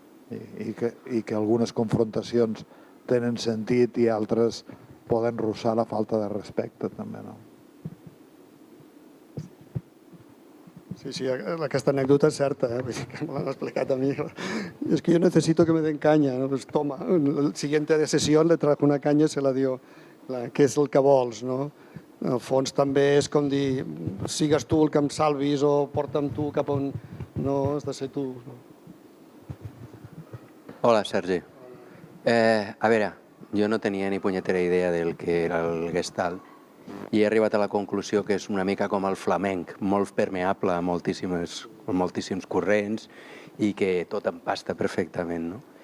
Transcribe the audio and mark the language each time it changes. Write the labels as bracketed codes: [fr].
[ca] I que algunes confrontacions tenen sentit i altres poden rossar la falta de respecte també, no? Sí, aquesta anècdota és certa, vull dir que me l'han explicat a mi. [es] Es que yo necesito que me den caña, ¿no? Pues toma, la siguiente sesión le trajo una caña i se la dio, [ca] que és el que vols, no? En el fons també és com dir, sigues tu el que em salvis o porta'm tu cap on... No, has de ser tu. Hola, Sergi. A veure, jo no tenia ni punyetera idea del que era el Gestalt i he arribat a la conclusió que és una mica com el flamenc, molt permeable a moltíssims corrents i que tot empasta perfectament, no?